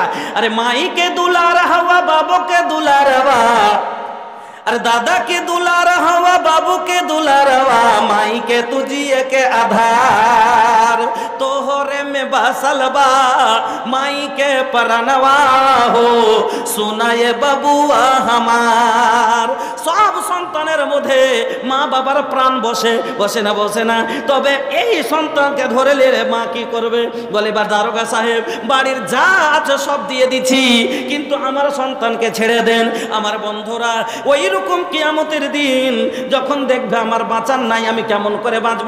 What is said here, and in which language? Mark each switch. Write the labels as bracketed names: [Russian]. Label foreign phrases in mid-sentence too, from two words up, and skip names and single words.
[Bhojpuri] अरे माई के दुलार हवा, बाबू के दुलार हवा, अरे दादा के दुलार हवा, बाबू के दुलार हवा, माई के तुझिए के आधार, तोहरे में बसल बा माई के परनवा हो, सुना ये बबुआ हमार। [Bangla] सब সন্তানের মধ্যে মা বাবার প্রাণ বসে বসে না, বসে না। তবে এই সন্তানকে ধরে নিলে মা কি করবে? বলে বা দারোগা সাহেব বাড়ির যা আছে সব দিয়ে দিচ্ছি, কিন্তু আমার সন্তানকে ছেড়ে দেন। আমার বন্ধুরা ওই রকম কিয়ামতের দিন যখন দেখবে আমার বাঁচার নাই, আমি কেমন করে বাঁচবো?